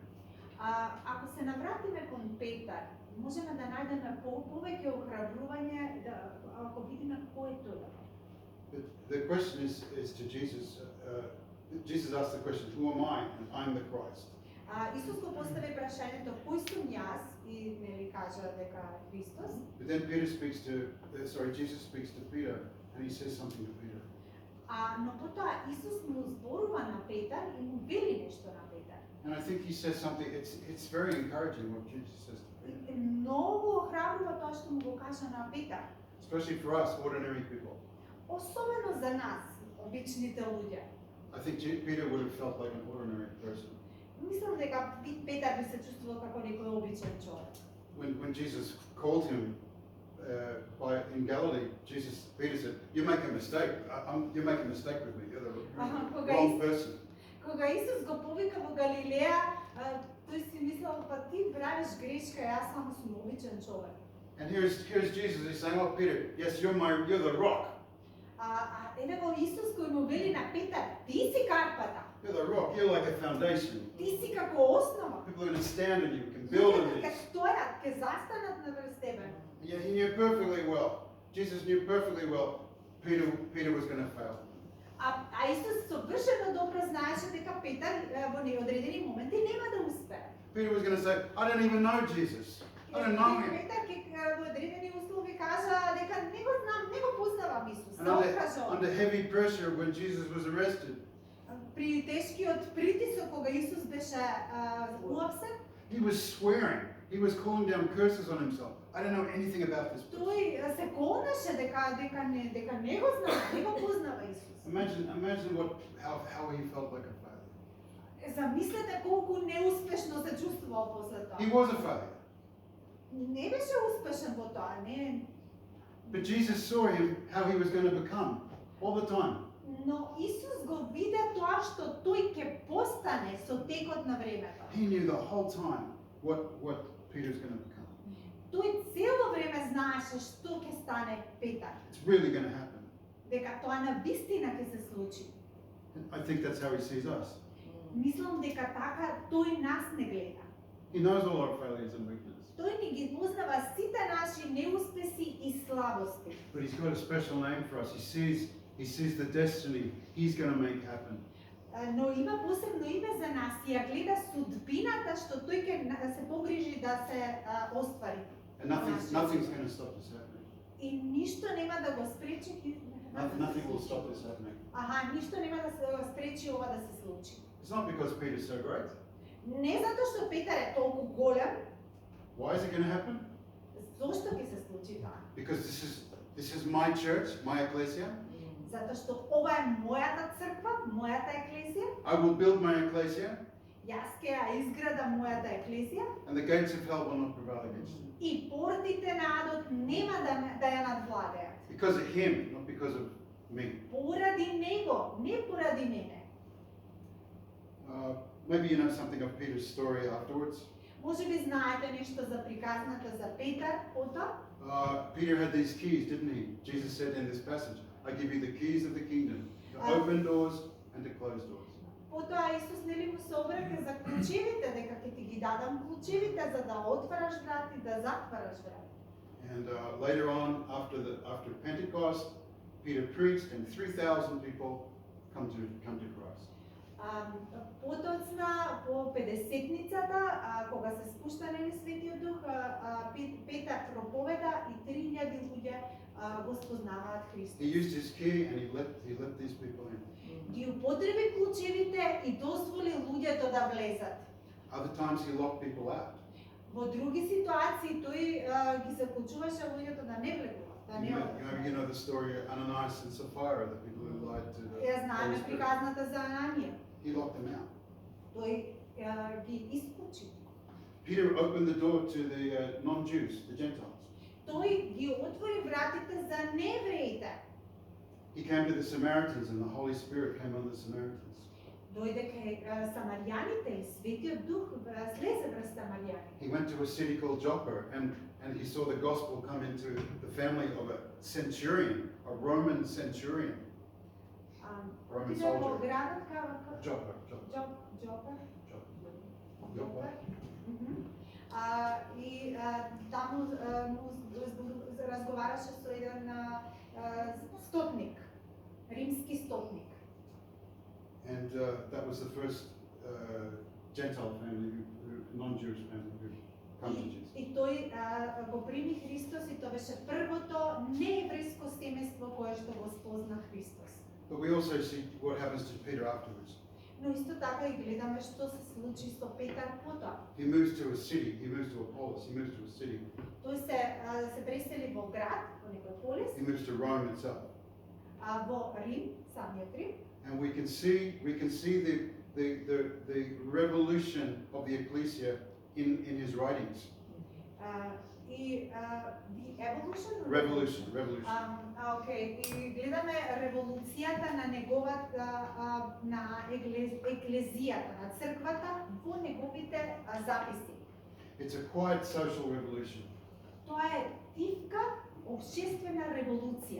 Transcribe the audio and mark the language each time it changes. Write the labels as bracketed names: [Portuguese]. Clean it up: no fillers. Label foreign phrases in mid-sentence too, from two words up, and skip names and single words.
[Macedonian] Ако се навратиме кон Петар, можеме да најдеме повеќе охрабрување ако видиме кој е тој. [English] The question is to Jesus. Jesus asked the question, who am I? And I'm the Christ. [Macedonian] Исус го постави прашањето кој сум јас и нели кажа дека Христос. [English] But then Jesus speaks to Peter and he says something to Peter. [Macedonian] Но потоа Исус му зборува на Петар и му вели нешто на Петар. [English] And I think he says something, it's very encouraging what Jesus says to Peter. [Macedonian] Многу охрабрува тоа што му го кажа на Петар. [English] Especially for us, ordinary people. [Macedonian] Особено за нас, обичните луѓе. [English] I think Peter would have felt like an ordinary person. [Macedonian] Мислам дека Петар би се чувствувал како некој обичен човек. [English] When Jesus called him in Galilee, Peter said, "You make a mistake. You make a mistake with me. You're the wrong person." [Macedonian] Кога Исус го повика во Галилеја, тој си мислел, па ти правиш грешка, јас само сум обичен човек. [English] And here's Jesus. He's saying, "Oh, Peter, yes, you're the rock." [Macedonian] Еве го Исус кој му вели на Петар, ти си карпата. [English] You're the rock. You're like a foundation. [Macedonian] Ти си како основа. [English] People are going to stand on you, can build on [Macedonian] Ќе [English] this. [Macedonian] стојат, ќе застанат наврз тебе. [English] Yeah, he knew perfectly well. Jesus knew perfectly well Peter was going to fail. [Macedonian] А Исус совршено добро знаеше дека Петар во неодредени моменти нема да успее. [English] Peter was going to say, I don't even know Jesus. I don't know him. [Macedonian] Петар во одредени услови кажа дека не го знам, не го познавам Исус. [English] And under heavy pressure when Jesus was arrested, [Macedonian] При тешкиот притисок кога Исус беше уапсен, [English] he was swearing. He was calling down curses on himself. I don't know anything about this. [Macedonian] тој се колнеше дека не го знам, не го познава Исус. [English] Imagine how he felt like a failure. [Macedonian] Замислете колку неуспешно се чувствувал после тоа. [English] He was a failure. [Macedonian] Не беше успешен во тоа, не. [English] But Jesus saw him how he was going to become all the time. [Macedonian] Но Исус го виде тоа што тој ќе постане со текот на времето. [English] He knew the whole time what Peter's going to become. [Macedonian] Тој цело време знаеше што ќе стане Петар. [English] It's really going to happen. [Macedonian] Дека тоа на вистина ќе се случи. [English] I think that's how he sees us. [Macedonian] Мислам дека така тој нас не гледа. [English] He knows all our failures and weaknesses. [Macedonian] Тој ни ги познава сите наши неуспеси и слабости. [English] But he's got a special name for us. He sees the destiny he's going to make happen. [Macedonian] Но има посебно име за нас и ја гледа судбината што тој ќе се погрижи да се оствари. [English] And nothing's going to stop this happening. [Macedonian] И ништо нема да го спречи. [English] Nothing will stop this happening. [Macedonian] Ништо нема да се спречи ова да се случи. [English] It's not because Peter's so great. [Macedonian] Не затоа што Петар е толку голем. [English] Why is it going to happen? [Macedonian] Зошто ќе се случи тоа? [English] Because this is my church, my ecclesia. [Macedonian] Затоа што ова е мојата црква, мојата еклезија. [English] I will build my ecclesia, [Macedonian] Јас ќе ја изграда мојата еклезија [English] and the gates of hell will not prevail against it. [Macedonian] и портите на адот нема да ја надвладеат. [English] Because of him, not because of me. [Macedonian] Поради него, не поради мене. [English] Maybe you know something of Peter's story afterwards. [Macedonian] Може би знаете нешто за приказната за Петар, потоа? [English] Peter had these keys, didn't he? Jesus said in this passage, I give you the keys of the kingdom, to open doors and to close doors. [Macedonian] Потоа Исус нели му се обрека за клучевите, дека ќе ти ги дадам клучевите за да отвараш врати, да затвараш врати. [English] And later on, after Pentecost, Peter preached, and 3,000 people come to Christ. [Macedonian] Потоцна по 50-ницата, кога се спушта нели Светиот Дух, Петар проповеда и 3,000 луѓе го спознаваат Христос. [English] He used his key and he let these people in. [Macedonian] Ги употреби клучевите и дозволи луѓето да влезат. [English] Other times he locked people out. [Macedonian] Во други ситуации тој ги заклучуваше луѓето да не влегуваат, да не одат. [English] You know the story of Ananias and Sapphira, the people who lied to the [Macedonian] Ја знаеме [English] Holy Spirit. [Macedonian] приказната за Ананија. [English] He locked them out. [Macedonian] Тој ги исклучи. [English] Peter opened the door to the non-Jews, the Gentiles. [Macedonian] Тој ги отвори вратите за неевреите. [English] He came to the Samaritans and the Holy Spirit came on the Samaritans. [Macedonian] Дојде кај самарјаните и Светиот Дух слезе врз самарјаните. [English] He went to a city called Joppa and he saw the gospel come into the family of a centurion, a Roman centurion. Roman [Macedonian] Отиде во [English] soldier. [Macedonian] градот [English] Joppa. Joppa. [Macedonian] И таму разговараше со еден стотник, римски стотник. [English] And that was the first Gentile family, non-Jewish family who come to Jesus. [Macedonian] И тој го прими Христос и тоа беше првото нееврејско семејство кое што го спозна Христос. [English] But we also see what happens to Peter afterwards. [Macedonian] Но исто така и гледаме што се случи со Петар потоа. [English] He moves to a city, he moves to a polis, he moves to a city, [Macedonian] Тој се пресели во град, во некој полис, [English] he moves to Rome itself. [Macedonian] во Рим, самиот Рим. [English] And we can see the revolution of the ecclesia in his writings. И the evolution. Revolution. [Macedonian] Окей, и гледаме револуцијата на неговата на еклезијата, на црквата во неговите записи. [English] It's a quiet social revolution. [Macedonian] Тоа е тивка општествена револуција.